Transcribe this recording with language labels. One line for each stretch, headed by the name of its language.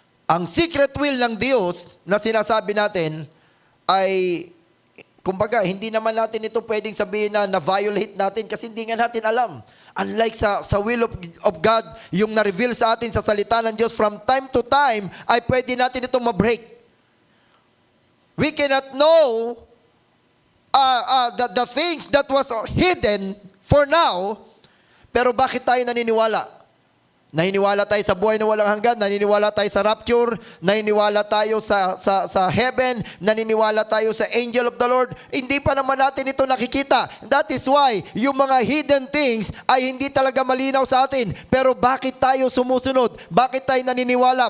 Filipino: Ang secret will ng Diyos na sinasabi natin ay, kumbaga, hindi naman natin ito pwedeng sabihin na na-violate natin kasi hindi nga natin alam. Unlike sa will of God, yung na-reveal sa atin sa salita ng Diyos
English: from time to time,
Filipino: ay pwede natin itong ma-break.
English: We cannot know the things that was hidden for now,
Filipino: pero bakit tayo naniniwala? Naniniwala tayo sa buhay na walang hanggan, naniniwala tayo sa rapture, naniniwala tayo sa heaven, naniniwala tayo sa angel of the Lord. Hindi pa naman natin ito nakikita.
English: That is why
Filipino: yung mga hidden things ay hindi talaga malinaw sa atin. Pero bakit tayo sumusunod? Bakit tayo naniniwala?